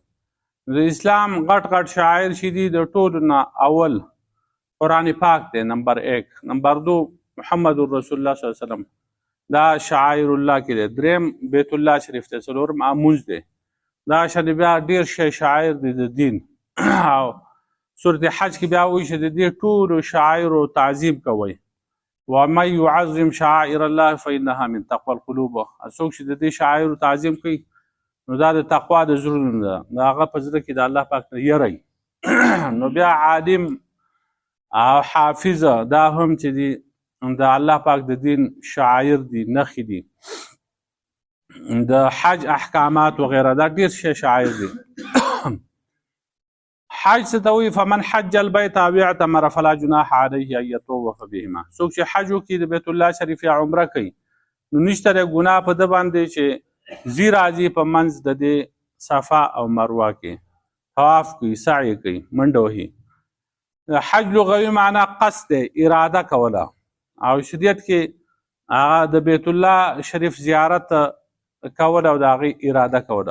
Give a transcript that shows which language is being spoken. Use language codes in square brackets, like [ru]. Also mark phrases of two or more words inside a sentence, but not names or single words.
[ps] د اسلام غټ غټ شاعر چې دي د ټولو نه اول قرآن پاک دی، نمبر 1، نمبر 2 [ar] محمد رسول الله صلی الله علیه وسلم، [ps] دا [ar] شعائر الله [ps] کې دی، دریم بیت الله شریف دی، څلورم مونځ دی. دا شان بیا ډېر شی شاعر دی د دین. او سورت حج کې بیا وایي چې د دې ټولو شاعرو تعظیم کوئ. [ar] ومن يعظم شعائر الله فإنها من تقوى القلوب. [ps] څوک چې د دې شاعرو تعظیم کوي نو دا د تقوا د زړونو ده، د هغه په زړه کې د الله پاک نه یری. نو بیا عالم او حافظ دا هم چې دي د الله پاک د دین شعایر دي، نښې دي، د حج احکامات وغیره، دا ډیر شعایر دي. حج څه ته وایي؟ [ar] فمن حج البیت او اعتمر فلا جناح علیه ان یطوف بهما. [ps] څوک چې حج وکړي د بیت الله شریف یا عمره کوي نو نشته دی ګناه په ده باندې چې ځي راځي په منځ د دې صفا او مروه کې طواف کوي، سعی کوي، منډه وهي. حج لغوي معنا قصد دی، اراده کوله، او شریعت کې هغه د بیت الله شریف زیارت کول او د هغې اراده کوله.